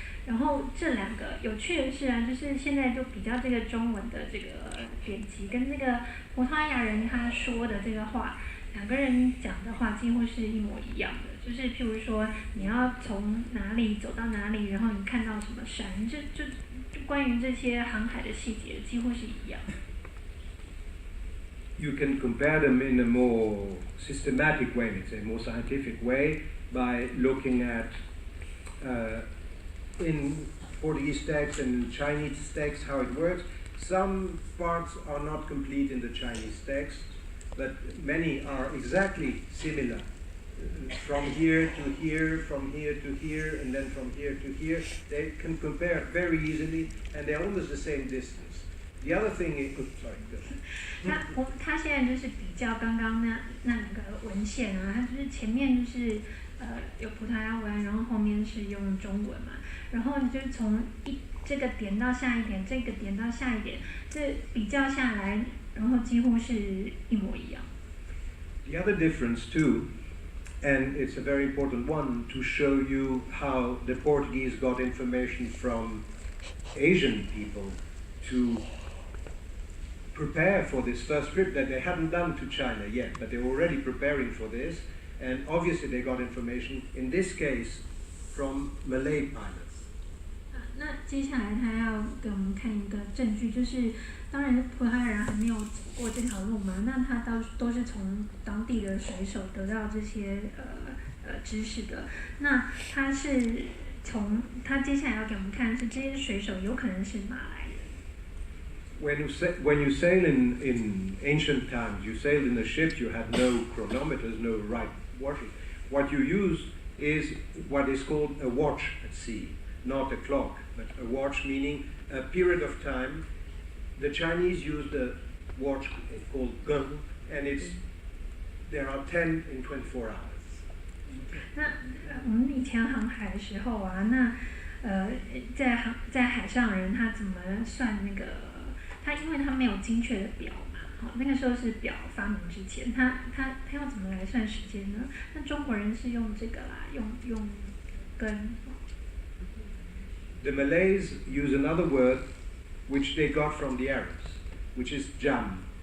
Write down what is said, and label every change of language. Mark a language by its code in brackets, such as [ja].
[zh] 然后这两个有趣的是啊，就是现在就比较这个中文的这个典籍跟那个葡萄牙人他说的这个话，两个人讲的话几乎是一模一样的。就是譬如说你要从哪里走到哪里，然后你看到什么山，就关于这些航海的细节几乎是一样。 [en] You can compare them in a more systematic way, let's say, a more scientific way, by looking at in Portuguese text and in Chinese text how it works. Some parts are not complete in the Chinese text, but many are exactly similar. From here to here, from here to here, and then from here to here. They can compare very easily, and they're almost the same distance. The other thing is, sorry, go ahead. [zh] 他现在就是比较刚刚那两个文献啊，他就是前面就是有葡萄牙文，然后后面是用中文嘛，然后你就从这个点到下一点，这个点到下一点，这比较下来，然后几乎是一模一样。 [en] The other difference too, and it's a very important one to show you how the Portuguese got information from Asian people to prepare for this first trip that they hadn't done to China yet, but they were already preparing for this, and obviously they got information, in this case, from Malay pilots. [zh] 那接下来他要给我们看一个证据，就是当然葡萄牙人还没有走过这条路嘛，那他都是从当地的水手得到这些知识的。那他接下来要给我们看是这些水手有可能是马来人。 [en] When you sail in ancient times, you sailed in a ship, you had no chronometers, no right watches. What you use is what is called a watch at sea, not a clock, but a watch meaning a period of time. The Chinese used a watch called gun, and there are 10 in 24 hours. [zh] 那我们以前航海的时候啊，那在海上人他怎么算那个？他因为他没有精确的表嘛，好，那个时候是表发明之前，他要怎么来算时间呢？那中国人是用这个啦，用根。 [en] The Malays use another word which they got from the Arabs, which is jam.